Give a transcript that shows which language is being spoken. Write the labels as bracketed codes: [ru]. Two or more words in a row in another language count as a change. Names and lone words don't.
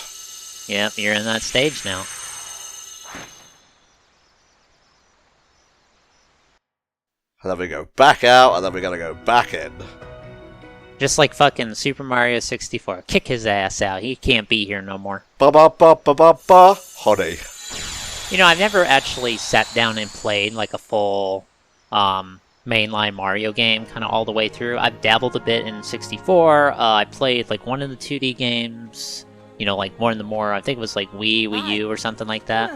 [en] Yep, you're in that stage now. And then we go back out, and then we gotta go back in. Just like fucking Super Mario 64. Kick his ass out. He can't be here no more. Ba ba ba ba ba ba. Hunny. You know, I've never actually sat down and played like a full mainline Mario game, kind of all the way through. I've dabbled a bit in 64. I played like one of the 2D games. You know, like more and more. I think it was like Wii U, or something like that.